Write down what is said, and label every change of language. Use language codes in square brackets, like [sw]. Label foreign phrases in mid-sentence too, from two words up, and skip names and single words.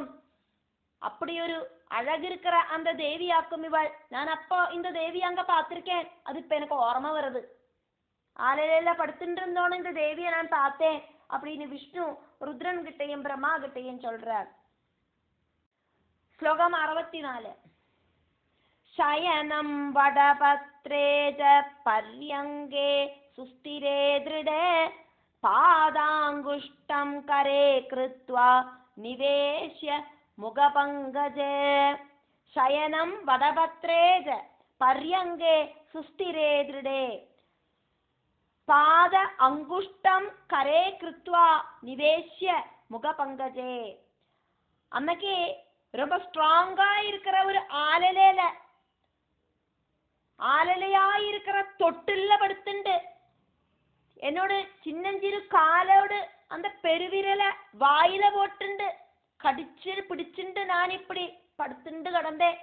[ta] அப்படி ஒரு அழகு இருக்கிற அந்த தேவியாக்கும் இவள். நான் அப்போ இந்த தேவி அங்க பார்த்திருக்கேன், அது இப்ப எனக்கு ஓர்ம வருது. ஆலையில படுத்துட்டு இருந்தோன்னு இந்த தேவியை நான் பார்த்தேன் அப்படின்னு விஷ்ணு ருத்ரன் கிட்டையும் பிரம்மா கிட்டையும் சொல்றார். ஸ்லோகம் 64. [sa] शयनं वडपत्रे च पर्यङ्गे सुस्थिरे दृढे पादाङ्गुष्ठं करे कृत्वा निवेश्य मुखपङ्कजे. शयनं वडपत्रे च पर्यङ्गे सुस्थिरे दृढे पाद अंगुष्ठं करे कृत्वा निवेश्य मुखपङ्कजे. [ta] அன்னைக்கு ரொம்ப ஸ்ட்ராங்கா இருக்கிற ஒரு ஆலலையா இருக்கிற தொட்டில்ல படுத்துண்டு என்னோட சின்னஞ்சிறு காலோடு அந்த பெருவிரல வாயில போட்டுண்டு கடிச்சு பிடிச்சுண்டு நான் இப்படி படுத்துண்டு கிடந்தேன்.